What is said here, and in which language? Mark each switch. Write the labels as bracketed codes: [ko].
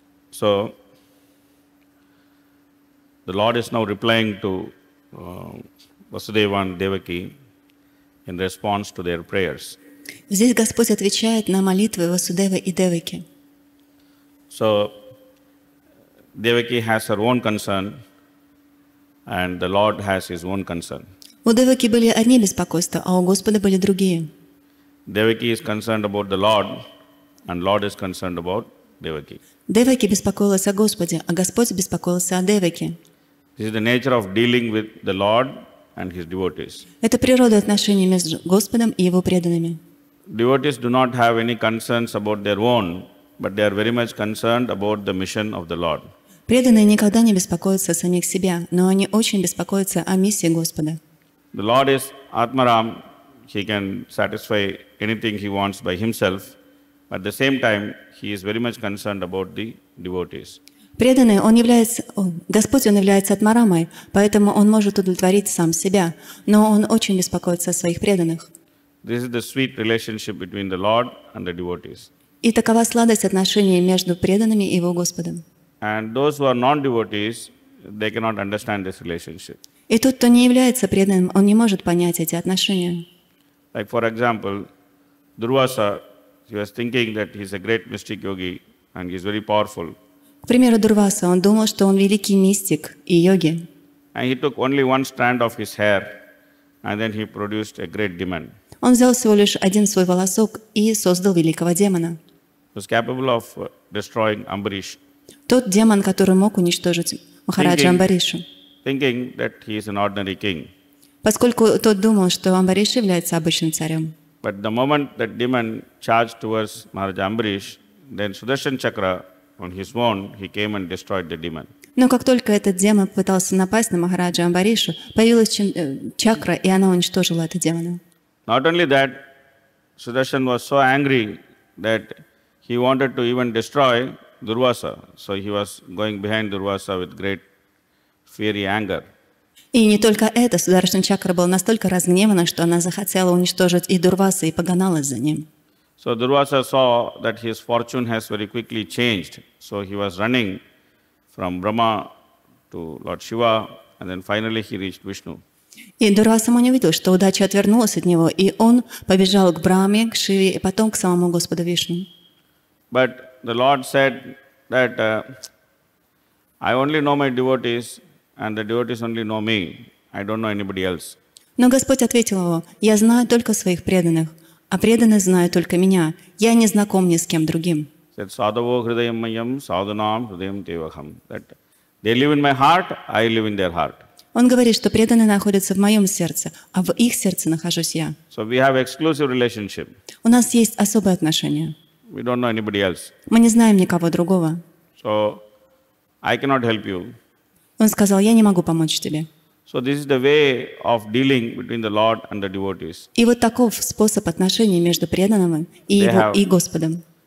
[en] So, the Lord is now replying to Vasudeva and Devaki in response to their prayers. [ru] Здесь Господь отвечает на молитвы Васудевы и Деваки. [en] So, Devaki has her own concern and the Lord has his own concern. [ru] У Деваки были одни беспокойства, а у Господа были другие. [en] Devaki is concerned about the Lord and Lord is concerned about Devaki. [ru] Деваки беспокоилась о Господе, а Господь беспокоился о Деваке. [en] This is the nature of dealing with the Lord and his devotees. [ru] Это природа отношений между Господом и Его преданными. [en] Devotees do not have any concerns about their own, but they are very much concerned about the mission of the Lord. [ru] Преданные никогда не беспокоятся о самих себя, но они очень беспокоятся о миссии Господа. [en] The Lord is Atmaram. He can satisfy anything he wants by himself. At the same time, he is very much concerned about the devotees. [ru] Преданный, Господь, Он является Атмарамой, поэтому Он может удовлетворить сам себя, но Он очень беспокоится о своих преданных. [en] This is the sweet relationship between the Lord and the devotees. [ru] И такова сладость отношений между преданными и Его Господом. [en] And those who are non-devotees, they cannot understand this relationship. [ru] И тот, кто не является преданным, он не может понять эти отношения. [en] Like for example, Durvasa, he was thinking that he is a great mystic yogi and he is very powerful. [ru] К примеру, Дурваса, он думал, что он великий мистик и йоги. [en] And he took only one strand of his hair and then he produced a great demon. [ru] Он взял всего лишь один свой волосок и создал великого демона. [en] He was capable of destroying Ambarish. [ru] Тот демон, который мог уничтожить Махараджа Амбаришу. [en] Thinking that he is an ordinary king. [ru] Поскольку тот думал, что Амбариш является обычным царем. [en] But the moment that demon charged towards Maharaja Ambarish, then Sudarshan Chakra, on his own, he came and destroyed the demon. [ru] Но как только этот демон пытался напасть на Махараджа Амбаришу, появилась чакра, и она уничтожила этого демона. [en] Not only that, Sudarshan was so angry that he wanted to even destroy Durvasa. So he was going behind Durvasa with great fiery anger. [ru] И не только это, Сударшан Чакра был настолько разгневана, что она захотела уничтожить и Дурваса, и погоналась за ним. [en] So Durvasa saw that his fortune has very quickly changed. So he was running from Brahma to Lord Shiva, and then finally he reached Vishnu. [ru] И Дурваса сама не увидел, что удача отвернулась от него, и он побежал к Брахме, к Шиве, и потом к самому Господу Вишну. [en] But the Lord said that I only know my devotees, and the devotees only know me. I don't know anybody else. [ru] Но Господь ответил его: «Я знаю только своих преданных, а преданные знают только меня. Я не знаком ни с кем другим». [en] Said [sa] Sadhavo Hridayam Mayam Sadhunam Hridayam Tevaham. [en] That they live in my heart, I live in their heart. [ru] Он говорит, что преданные находятся в моем сердце, а в их сердце нахожусь я. [en] So we have exclusive relationship. [ru] У нас есть особые отношения. [en] We don't know anybody else. [ru] Мы не знаем никого другого. [en] So I cannot help you. [ru] Он сказал: «Я не могу помочь тебе». [en] So this is the way of dealing between the Lord and the devotees. [ru] И вот таков способ отношений между преданным и его и Господом.